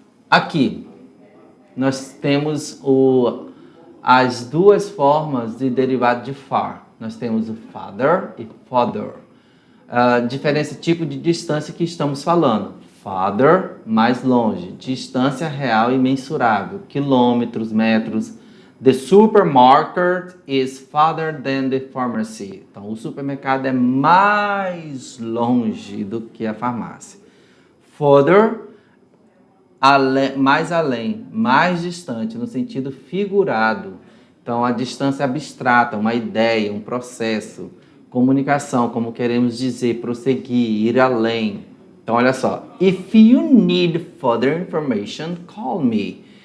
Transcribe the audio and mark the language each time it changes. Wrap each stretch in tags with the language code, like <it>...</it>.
<pt>Aqui, nós temos as 2 formas de derivado de far. Nós temos o father e father. Diferença tipo de distância que estamos falando. Farther, mais longe. Distância real e mensurável. Quilômetros, metros.</pt> <en>The supermarket is farther than the pharmacy.</en> <pt>Então, o supermercado é mais longe do que a farmácia. Further, mais além, mais distante, no sentido figurado. Então, a distância abstrata, uma ideia, um processo. Comunicação, como queremos dizer, prosseguir, ir além. Então, olha só.</pt> <en>If you need further information, call me.</en>